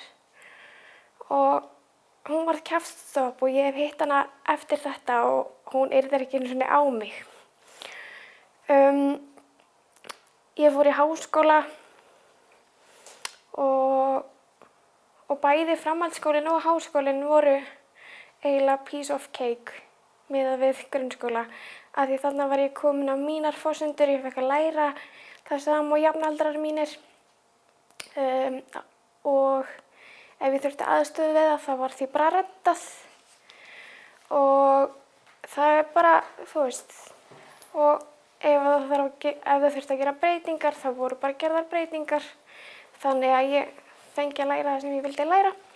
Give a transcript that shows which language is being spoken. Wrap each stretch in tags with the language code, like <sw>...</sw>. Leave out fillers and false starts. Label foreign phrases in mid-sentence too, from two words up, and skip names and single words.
<is>Og hún varð kjaftstopp og ég hef hitt hana eftir þetta og hún yrðir ekki einu sinni á mig. Ég fór í háskóla og bæði framhaldsskólinn og háskólinn voru eiginlega</is> <en>piece of cake</en> <is>miðað við grunnskóla. Af því þarna var ég komin á mínar forsendur, ég fekk að læra það sama og jafnaldrar mínir og ef ég þurfti aðstöðu við það þá var því bara reddað og það er bara, þú veist, og ef það þurfti að gera breytingar þá voru bara gerðar breytingar þannig að ég fengi að læra það sem ég vildi læra.</is>